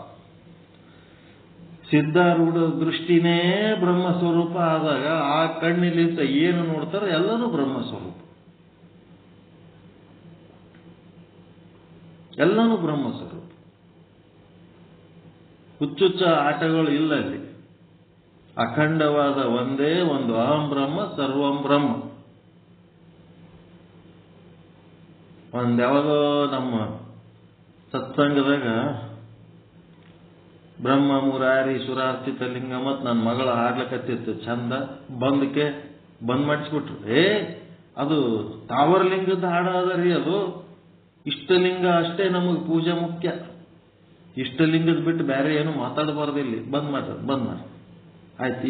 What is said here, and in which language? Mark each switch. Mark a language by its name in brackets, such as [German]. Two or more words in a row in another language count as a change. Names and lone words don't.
[Kannada] ಸಿದ್ಧಾರೂಢ ದೃಷ್ಟಿನೇ ಬ್ರಹ್ಮ ಸ್ವರೂಪ ಆದಾಗ ಆ ಕಣ್ಣಿಲಿಂದ ಏನು ನೋಡ್ತಾರ ಎಲ್ಲನೂ ಬ್ರಹ್ಮ ಸ್ವರೂಪ, ಎಲ್ಲನೂ ಬ್ರಹ್ಮ ಸ್ವರೂಪ. ಹುಚ್ಚುಚ್ಚ ಆಟಗಳು ಇಲ್ಲ ಅಲ್ಲಿ. ಅಖಂಡವಾದ ಒಂದೇ ಒಂದು [Sanskrit] ಅಹಂ ಬ್ರಹ್ಮ ಸರ್ವಂ ಬ್ರಹ್ಮ. [Kannada] ಯಾವಾಗೋ ನಮ್ಮ ಸತ್ಸಂಗದಾಗ [Sanskrit] ಬ್ರಹ್ಮ ಮುರಾರಿ ಸುರಾರ್ಚಿತ ಲಿಂಗ [Kannada] ಮತ್ ನನ್ನ ಮಗಳ ಹಾಡ್ಲಕತ್ತಿತ್ತು ಚಂದ, ಬಂದ್ ಮಾಡಿಸ್ಬಿಟ್ರು. ಅದು ತಾವರಲಿಂಗದ ಹಾಡ ಅದರಿ, ಅದು ಇಷ್ಟಲಿಂಗ ಅಷ್ಟೇ ನಮಗೆ ಪೂಜೆ ಮುಖ್ಯ, ಇಷ್ಟಲಿಂಗದ ಬಿಟ್ಟು ಬೇರೆ ಏನು ಮಾತಾಡಬಾರ್ದಿಲ್ಲಿ, ಬಂದ್ ಮಾಡಿ ಆಯ್ತು.